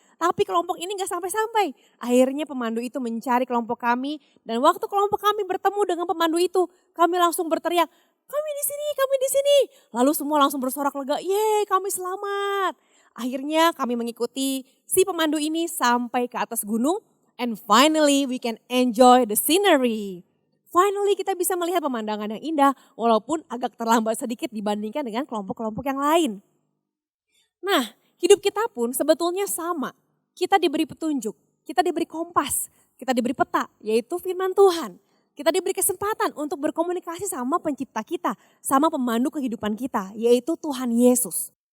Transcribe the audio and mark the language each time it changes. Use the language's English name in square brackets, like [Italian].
[Indonesian] Tapi kelompok ini gak sampai-sampai. Akhirnya pemandu itu mencari kelompok kami. Dan waktu kelompok kami bertemu dengan pemandu itu, kami langsung berteriak, kami di sini, kami di sini. Lalu semua langsung bersorak lega, yeay kami selamat. Akhirnya kami mengikuti si pemandu ini sampai ke atas gunung. [English] And finally we can enjoy the scenery. [Indonesian] Finally kita bisa melihat pemandangan yang indah walaupun agak terlambat sedikit dibandingkan dengan kelompok-kelompok yang lain. Nah, hidup kita pun sebetulnya sama. Kita diberi petunjuk, kita diberi kompas, kita diberi peta, yaitu firman Tuhan. Kita diberi kesempatan untuk berkomunikasi sama pencipta kita, sama pemandu kehidupan kita, yaitu Tuhan Yesus.